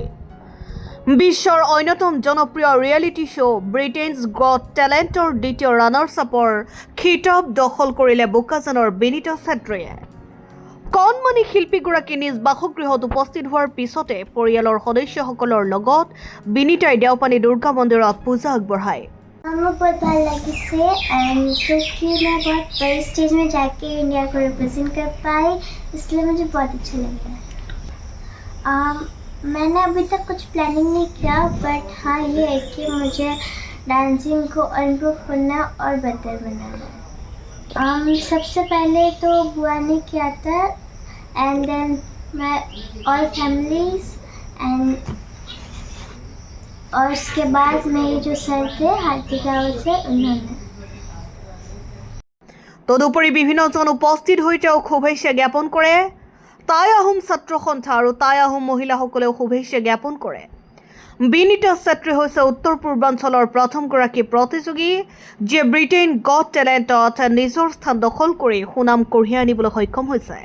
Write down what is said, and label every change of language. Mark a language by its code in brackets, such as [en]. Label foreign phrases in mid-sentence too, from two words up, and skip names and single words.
[as] বিশ্বৰ অন্যতম জনপ্ৰিয় ৰিয়েলিটি শ্ব' ব্ৰিটেইনছ গট টেলেণ্টৰ দ্বিতীয় ৰানাৰ্ছ আপৰ খিতাপ দখল কৰিলে বোকাজানৰ বিনীতা চেত্ৰীয়ে। কণমানি শিল্পীগৰাকী নিজ বাসগৃহত উপস্থিত হোৱাৰ পিছতে পৰিয়ালৰ সদস্যসকলৰ লগত বিনীতাই দেওপানী দুৰ্গা মন্দিৰত পূজা আগবঢ়ায়। [hi] मुझे बहुत ভাল लगी एंड क्योंकि मैं बहुत बड़ी स्टेज में जाके इंडिया को रिप्रेजेंट कर पाई, इसलिए मुझे बहुत अच्छा लग रहा है। मैंने अभी तक कुछ प्लानिंग नहीं किया, बट हाँ ये है कि मुझे डांसिंग को इम्प्रूव करना और बेहतर बनाना है। सबसे पहले तो बुआ ने किया था [en] and then [hi] मैं [en] all families and [hi] और उसके बाद मेरे जो सर थे हार्दिक रावत से उन्होंने। [as] তদুপৰি বিভিন্নজন উপস্থিত হৈ তেওঁক শুভেচ্ছা জ্ঞাপন কৰে। টাই আহোম ছাত্ৰ সন্থা আৰু টাই আহোম মহিলাসকলেও শুভেচ্ছা জ্ঞাপন কৰে। বিনীতা চেত্ৰী হৈছে উত্তৰ পূৰ্বাঞ্চলৰ প্ৰথমগৰাকী প্ৰতিযোগী যিয়ে ব্ৰিটেইন গট টেলেণ্টত নিজৰ স্থান দখল কৰি সুনাম কঢ়িয়াই আনিবলৈ সক্ষম হৈছে।